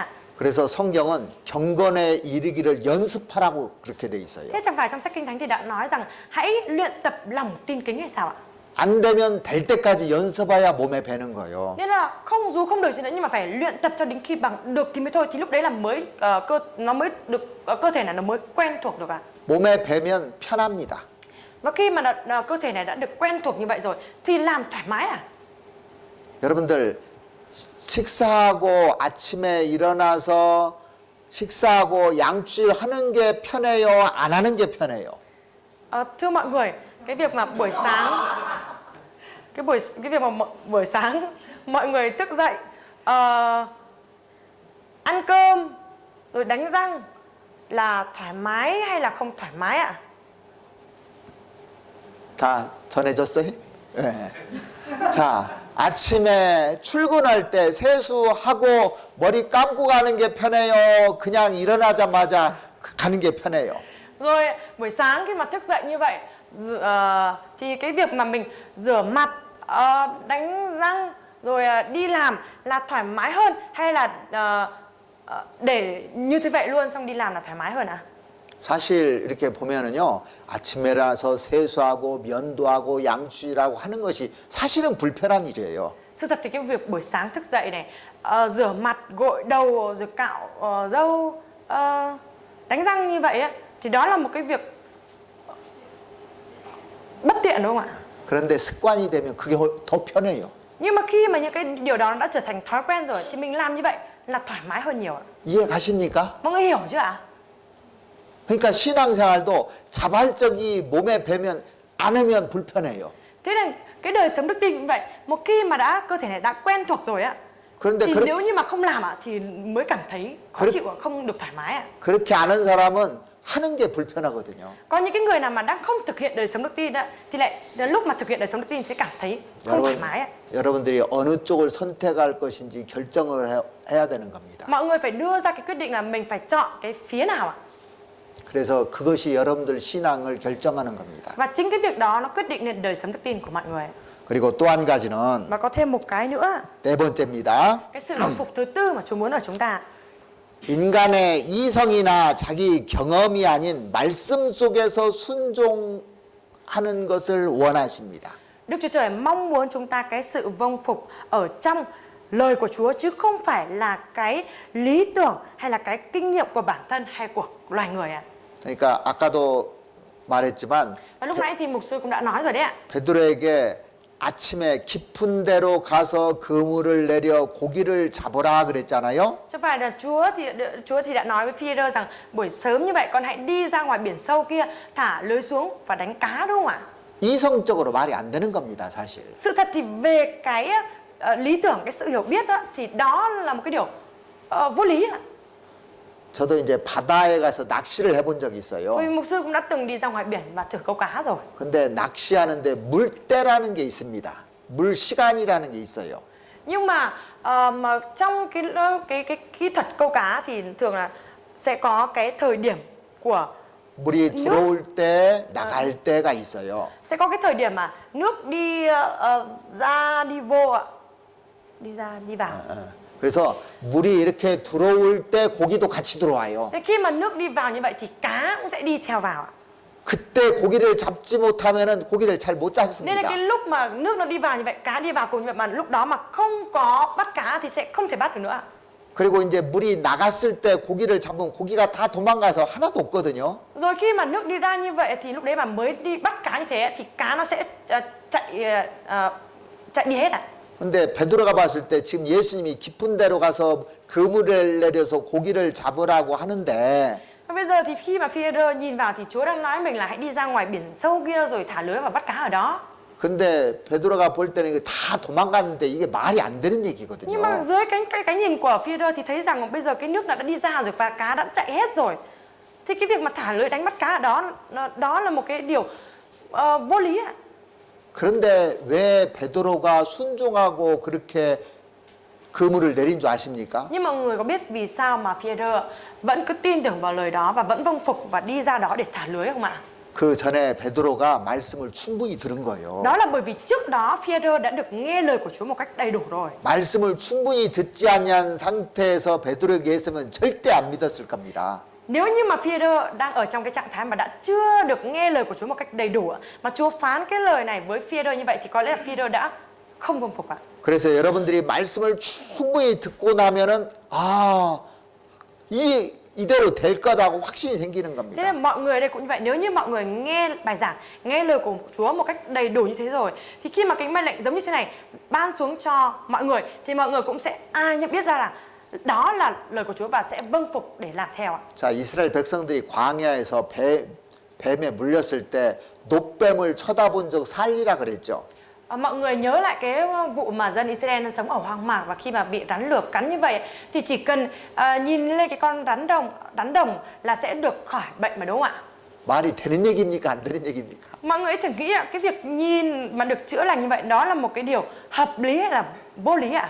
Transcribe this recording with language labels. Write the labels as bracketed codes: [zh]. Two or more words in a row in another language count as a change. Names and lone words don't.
[ko] 그래서 성경은 경건에 이르기를 연습하라고 그렇게 돼 있어요. [vi] Thế chẳng phải trong sách Kinh Thánh thì đã nói rằng hãy luyện tập lòng tin kính hay sao ạ? [ko] 안 되면 될 때까지 연습해야 몸에 배는 거예요. [vi] Nên là dù không được gì nữa nhưng mà phải luyện tập cho đến khi bằng được thì mới thôi, thì lúc đấy là mới nó mới được cơ thể này nó mới quen thuộc được ạ. [ko] 몸에 배면 편합니다. [vi] Và khi mà cơ thể này đã được quen thuộc như vậy rồi thì làm thoải mái à? [ko] 여러분들 식사하고 아침에 일어나서 식사하고 양치를 하는 게 편해요? 안 하는 게 편해요? [vi] Thưa mọi người, cái việc mà buổi sáng buổi sáng mọi người thức dậy ăn cơm rồi đánh răng là thoải mái hay là không thoải mái ạ? [ko] 다 전해졌어요? 네. 자, 아침에 출근할 때 세수하고 머리 감고 가는 게 편해요? 그냥 일어나자마자 가는 게 편해요? [vi] Rồi buổi sáng khi mà thức dậy như vậy thì cái việc mà mình rửa mặt, đánh răng rồi đi làm là thoải mái hơn hay là để như thế vậy luôn xong đi làm là thoải mái hơn ạ? [ko] 사실 이렇게 보면은요 아침에 일어나서 세수하고 면도하고 양치라고 하는 것이 사실은 불편한 일이에요. [vi] Sự thật thì cái việc buổi sáng thức dậy này rửa mặt, gội đầu rồi cạo râu, đánh răng như vậy ấy, thì đó là một cái việc bất tiện đúng không ạ? [ko] 그런데 습관이 되면 그게 더 편해요. [vi] Nhưng mà khi mà những cái điều đó đã trở thành thói quen rồi thì mình làm như vậy là thoải mái hơn nhiều ạ. [ko] 이해 가십니까? [vi] Mọi người hiểu chưa ạ? [ko] 그러니까 신앙생활도 자발적이 몸에 배면 않으면 불편해요. [vi] Thế nên cái đời sống đức tin cũng vậy. Một khi mà cơ thể này đã quen thuộc rồi á, [ko] 그런데 [vi] thì nếu như mà không làm thì mới cảm thấy khó chịu, không được thoải mái ạ. [ko] 그렇게 아는 사람은 하는 게 불편하거든요. [vi] Có những cái người nào mà đang không thực hiện đời sống đức tin thì lại đến lúc mà thực hiện đời sống đức tin sẽ cảm thấy không thoải mái ạ. [ko] 여러분들이 어느 쪽을 선택할 것인지 결정을 해야 되는 겁니다. [vi] Mọi người phải đưa ra cái quyết định là mình phải chọn cái phía nào ạ? [ko] 그래서 그것이 여러분들 신앙을 결정하는 겁니다. [vi] Và chính cái việc đó nó quyết định nên đời sống đức tin của mọi người. [ko] 그리고 또 한 가지는 [vi] Và có thêm một cái nữa, [ko] 네 번째입니다. [vi] cái sự vâng phục thứ tư mà Chúa muốn ở chúng ta. [ko] 인간의 이성이나 자기 경험이 아닌 말씀 속에서 순종하는 것을 원하십니다. [vi] Đức Chúa Trời mong muốn chúng ta cái sự vâng phục ở trong lời của Chúa, chứ không phải là cái lý tưởng hay là cái kinh nghiệm của bản thân hay của loài người ạ. [ko] 그러니까 아까도 말했지만 [vi] Và lúc nãy thì mục sư cũng đã nói rồi đấy ạ. [ko] 베드로에게 아침에 깊은 데로 가서 그물을 내려 고기를 잡으라 그랬잖아요. [vi] Chứ phải là Chúa thì đã nói với Phi-e-rơ rằng buổi sớm như vậy con hãy đi ra ngoài biển sâu kia, thả lưới xuống và đánh cá, đúng không ạ? [ko] 이성적으로 말이 안 되는 겁니다, 사실. [vi] Sự thật thì về cái lý tưởng, cái sự hiểu biết đó, thì đó là một cái điều vô lý ạ. [ko] 저도 이제 바다에 가서 낚시를 해본 적이 있어요. [vi] Vì mục sư cũng đã từng đi ra ngoài biển và thử câu cá rồi. [ko] 근데 낚시하는데 물때라는 게 있습니다. 물 시간이라는 게 있어요. [vi] Nhưng mà trong cái kỹ thuật câu cá thì thường là sẽ có cái thời điểm của [ko] 물이 들어올 때, 나갈 때가 있어요. [vi] sẽ có cái thời điểm mà nước đi ra đi vô ạ, đi ra đi vào. [ko] 그래서 물이 이렇게 들어올 때 고기도 같이 들어와요. [vi] Thế khi mà nước đi vào như vậy thì cá cũng sẽ đi theo vào ạ. [ko] 그때 고기를 잡지 못하면은 고기를 잘 못 [vi] Nên là [ko] 잡습니다. [vi] cái lúc mà nước nó đi vào như vậy, cá đi vào cùng như vậy, mà lúc đó mà không có bắt cá thì sẽ không thể bắt được nữa ạ. [ko] 그리고 이제 물이 나갔을 때 고기를 잡으면 고기가 다 도망가서 하나도 없거든요. [vi] Rồi khi mà nước đi ra như vậy thì lúc đấy mà mới đi bắt cá như thế thì cá nó sẽ chạy đi hết ạ. [ko] 근데 베드로가 봤을 때 지금 예수님이 깊은 데로 가서 그물을 내려서 고기를 잡으라고 하는데 [vi] Và bây giờ thì khi mà Phi-e-rơ nhìn vào thì Chúa đang nói mình là hãy đi ra ngoài biển sâu kia rồi thả lưới và bắt cá ở đó. [ko] 근데 베드로가 볼 때는 이거 다 도망갔는데 이게 말이 안 되는 [vi] Nhưng mà [ko] 얘기거든요. [vi] dưới cái nhìn của Phi-e-rơ thì thấy rằng bây giờ cái nước đã đi ra rồi và cá đã chạy hết rồi. Thì cái việc mà thả lưới đánh bắt cá ở đó, đó là một cái điều vô lý ạ. [ko] 그런데 왜 베드로가 순종하고 그렇게 그물을 내린 줄 아십니까? [vi] Nhưng mọi người có biết vì sao mà Phi-e-rơ vẫn cứ tin tưởng vào lời đó và vẫn vâng phục và đi ra đó để thả lưới không ạ? [ko] 그 전에 베드로가 말씀을 충분히 들은 거예요. [vi] Đó là bởi vì trước đó Phi-e-rơ đã được nghe lời của Chúa một cách đầy đủ rồi. [ko] 말씀을 충분히 듣지 않은 상태에서 베드로에게 했으면 절대 안 믿었을 겁니다. [vi] Nếu như mà Phi-e-rơ đang ở trong cái trạng thái mà đã chưa được nghe lời của Chúa một cách đầy đủ mà Chúa phán cái lời này với Phi-e-rơ như vậy thì có lẽ là Phi-e-rơ đã không vâng phục ạ. [ko] 그래서 여러분들이 말씀을 충분히 듣고 나면은 이대로 될 거다고 확신이 생기는 [vi] Thế [ko] 겁니다. [vi] là mọi người ở đây cũng như vậy. Nếu như mọi người nghe bài giảng, nghe lời của Chúa một cách đầy đủ như thế rồi thì khi mà cái mệnh lệnh giống như thế này ban xuống cho mọi người thì mọi người cũng sẽ nhận biết ra là đó là lời của Chúa và sẽ vâng phục để làm theo ạ. [ko] 자, 이스라엘 백성들이 광야에서 뱀에 물렸을 때 놋뱀을 쳐다본 적 살리라 그랬죠. [vi] Mọi người nhớ lại cái vụ mà dân Israel sống ở hoang mạc và khi mà bị rắn lược cắn như vậy thì chỉ cần nhìn lên cái con rắn đồng là sẽ được khỏi bệnh mà, đúng không ạ? [ko] 말이 되는 얘기입니까? 안 되는 얘기입니까? [vi] Mọi người thử nghĩ cái việc nhìn mà được chữa lành như vậy đó là một cái điều hợp lý hay là vô lý ạ?